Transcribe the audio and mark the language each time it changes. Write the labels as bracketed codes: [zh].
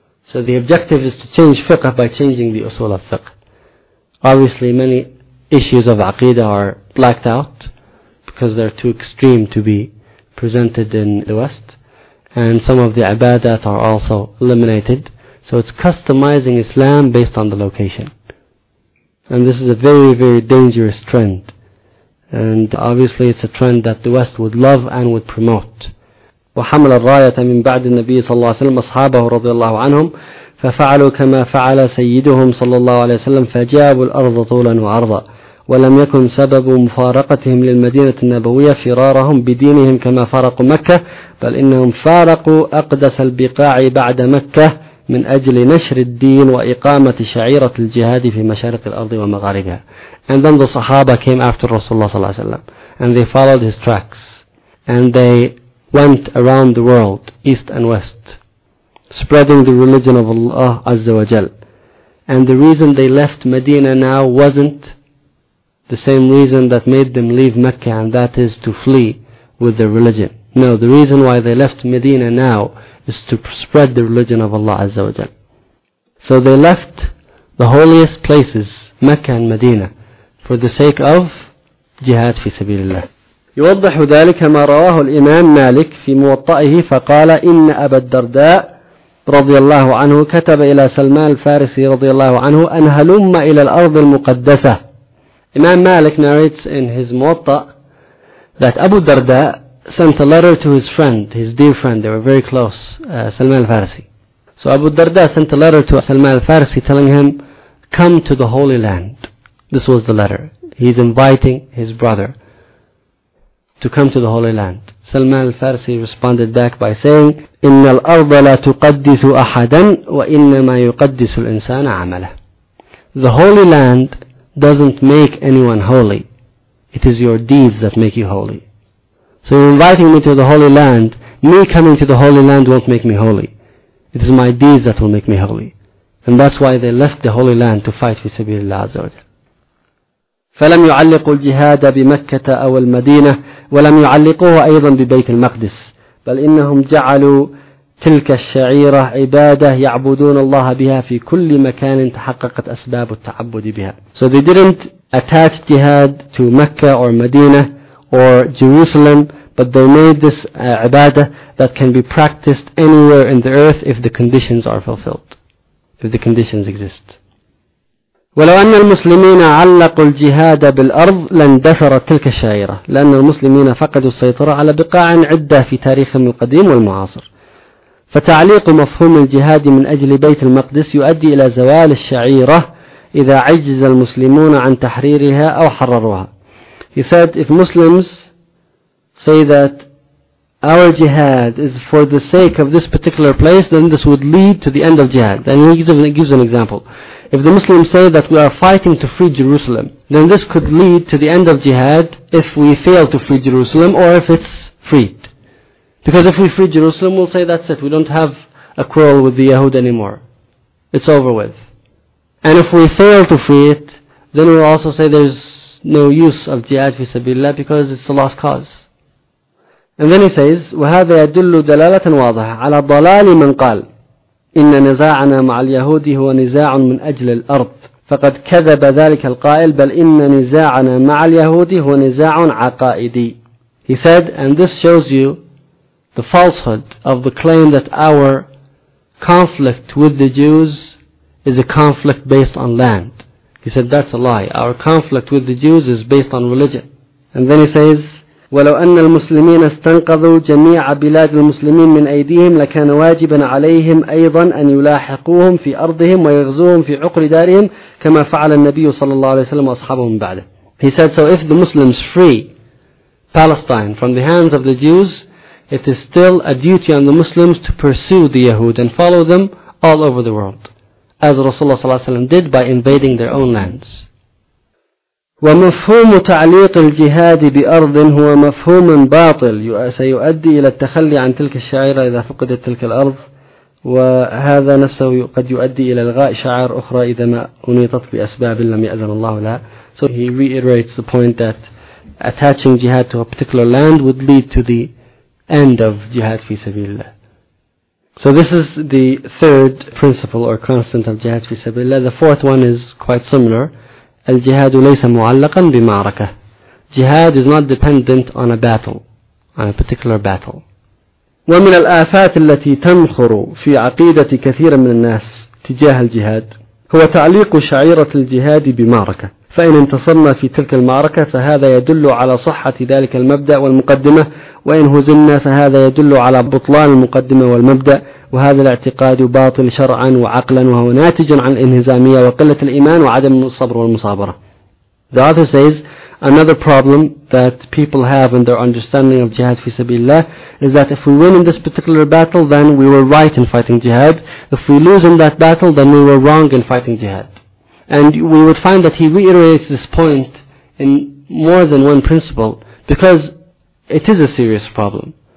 [en] So the objective is to change fiqh by changing the usul of fiqh. Obviously many issues of aqidah are blacked out because they're too extreme to be presented in the West. And some of the ibadat are also eliminated. So it's customizing Islam based on the location. And this is a very, very dangerous trend. And obviously it's a trend that the West would love and would promote. [ar] وحمل الراية من بعد النبي صلى الله عليه وسلم أصحابه رضي الله عنهم ففعلوا كما فعل سيدهم صلى الله عليه وسلم فجابوا الأرض طولا وعرضا ولم يكن سبب مفارقتهم للمدينة النبوية فرارهم بدينهم كما فارقوا مكة بل إنهم فارقوا أقدس البقاع بعد مكة من أجل نشر الدين وإقامة شعيرة الجهاد في مشارق الأرض ومغاربها. [en] And then the Sahaba came after Rasulullah [ar] صلى الله عليه وسلم [en] and they followed his tracks and they went around the world, east and west, spreading the religion of Allah Azza wa Jal. And the reason they left Medina now wasn't the same reason that made them leave Mecca, and that is to flee with their religion. No, the reason why they left Medina now is to spread the religion of Allah Azza wa Jal. So they left the holiest places, Mecca and Medina, for the sake of jihad fi sabilillah. [ar] يوضح ذلك ما رواه الإمام مالك في موطئه فقال إن أبا الدرداء رضي الله عنه كتب إلى سلمان الفارسي رضي الله عنه أن هلم إلى الأرض المقدسة. [en] Imam Malik narrates in his Muwatta that Abu Darda sent a letter to his friend, his dear friend, they were very close, Salman al-Farsi. So Abu Darda sent a letter to Salman al-Farsi telling him, come to the Holy Land. This was the letter. He's inviting his brother to come to the Holy Land. Salman al-Farsi responded back by saying, [ar] إِنَّ الْأَرْضَ لَا تُقَدِّسُ أَحَدًا وَإِنَّمَا يُقَدِّسُ الْإِنسَانَ عَمَلَهُ. [en] The Holy Land doesn't make anyone holy. It is your deeds that make you holy. So you're inviting me to the Holy Land. Me coming to the Holy Land won't make me holy. It is my deeds that will make me holy. And that's why they left the Holy Land to fight for Sabilillah Azza wa Jal. [ar] فلم يعلقوا الجهاد بمكة أو المدينة، ولم يعلقوه أيضا ببيت المقدس، بل إنهم جعلوا تلك الشعيرة عبادة يعبدون الله بها في كل مكان تحققت أسباب التعبد بها. [en] So they didn't attach jihad to Mecca or Medina or Jerusalem, but they made this ibadah that can be practiced anywhere in the earth if the conditions are fulfilled, if the conditions exist. [ar] ولو أن المسلمين علقوا الجهاد بالأرض لاندثرت تلك الشعيرة، لأن المسلمين فقدوا السيطرة على بقاع عدة في تاريخهم القديم والمعاصر. فتعليق مفهوم الجهاد من أجل بيت المقدس يؤدي إلى زوال الشعيرة إذا عجز المسلمون عن تحريرها أو حرروها. [en] He said, if Muslims say that our jihad is for the sake of this particular place, then this would lead to the end of jihad. And he gives an example. If the Muslims say that we are fighting to free Jerusalem, then this could lead to the end of jihad if we fail to free Jerusalem or if it's freed. Because if we free Jerusalem, we'll say that's it. We don't have a quarrel with the Yahud anymore. It's over with. And if we fail to free it, then we'll also say there's no use of jihad fi sabilillah because it's a lost cause. And then he says, [ar] وَهَذَا يَدُلُّ دَلَالَةً وَاضَحَةً عَلَى ضَلَالِ مَنْ قَالَ إن نزاعنا مع اليهود هو نزاع من أجل الأرض، فقد كذب ذلك القائل بل إن نزاعنا مع اليهود هو نزاع عقائدي. [en] He said, and this shows you the falsehood of the claim that our conflict with the Jews is a conflict based on land. He said, that's a lie. Our conflict with the Jews is based on religion. And then he says, [ar] ولو أن المسلمين استنقذوا جميع بلاد المسلمين من أيديهم لكان واجبا عليهم أيضا أن يلاحقوهم في أرضهم ويغزوهم في عقر دارهم كما فعل النبي صلى الله عليه وسلم وأصحابه من بعده. [en] He said, so if the Muslims free Palestine from the hands of the Jews, it is still a duty on the Muslims to pursue the Yahud and follow them all over the world, as Rasulullah [ar] صلى الله عليه وسلم [en] did by invading their own lands. [ar] ومفهوم تعليق الجهاد بأرض هو مفهوم باطل سيؤدي إلى التخلي عن تلك الشعيرة إذا فقدت تلك الأرض، وهذا نفسه قد يؤدي إلى إلغاء شعائر أخرى إذا ما أنيطت بأسباب لم يأذن الله لها. [en] So he reiterates the point that attaching jihad to a particular land would lead to the end of jihad [ar] في سبيل الله. [en] So this is the third principle or constant of jihad [ar] في سبيل الله. [en] The fourth one is quite similar. [ar] الجهاد ليس معلقا بمعركة. [en] Jihad is not dependent on a battle, on a particular battle. [ar] ومن الآفات التي تنخر في عقيدة كثير من الناس تجاه الجهاد هو تعليق شعيرة الجهاد بمعركة، فإن انتصرنا في تلك المعركة فهذا يدل على صحة ذلك المبدأ والمقدمة، وإن هزمنا فهذا يدل على بطلان المقدمة والمبدأ، وهذا الاعتقاد باطل شرعا وعقلا وهو ناتج عن الانهزامية وقلة الإيمان وعدم الصبر والمصابرة. [en] The author says, another problem that people have in their understanding of jihad fi sabilillah is that if we win in this particular battle, then we were right in fighting jihad. If we lose in that battle, then we were wrong in fighting jihad. And we would find that he reiterates this point in more than one principle because it is a serious problem.